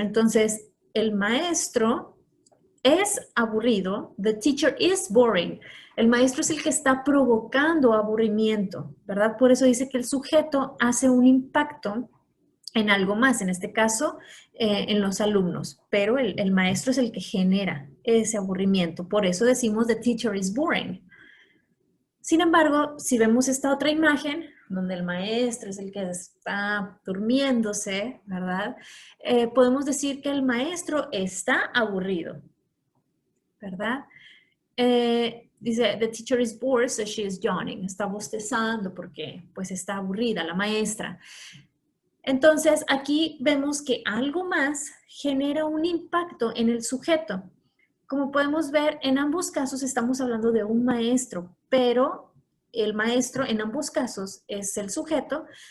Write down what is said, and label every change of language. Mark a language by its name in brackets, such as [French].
[Spanish] Entonces, el maestro es aburrido. [English] The teacher is boring. [Spanish] El maestro es el que está provocando aburrimiento, ¿verdad? Por eso dice que el sujeto hace un impacto en algo más, en este caso, en los alumnos, pero el maestro es el que genera ese aburrimiento. Por eso decimos [English] the teacher is boring. [Spanish] Sin embargo, si vemos esta otra imagen, donde el maestro es el que está durmiéndose, ¿verdad? Podemos decir que el maestro está aburrido, ¿verdad? [English] Dice, the teacher is bored, so she is yawning. [Spanish] Está bostezando porque pues está aburrida la maestra. Entonces, aquí vemos que algo más genera un impacto en el sujeto. Como podemos ver, en ambos casos estamos hablando de un maestro, pero el maestro en ambos casos es el sujeto.